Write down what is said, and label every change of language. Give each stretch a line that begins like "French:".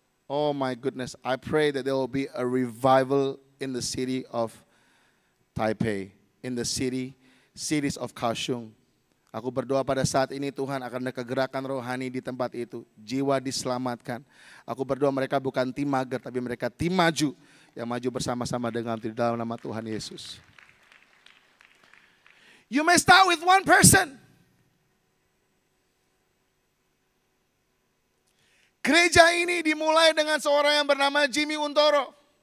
English: Oh my goodness, I pray that there will be a revival in the city of Taipei, in the cities of Kaohsiung.
Indonesian: Aku berdoa pada saat ini Tuhan akan ada kegerakan rohani di tempat itu. Jiwa diselamatkan. Aku berdoa mereka bukan tim mager, tapi mereka tim maju. Yang maju bersama-sama dengan di dalam nama Tuhan Yesus.
English: You may start with one person.
Indonesian: Gereja ini dimulai dengan seorang yang bernama Jimmy Untoro.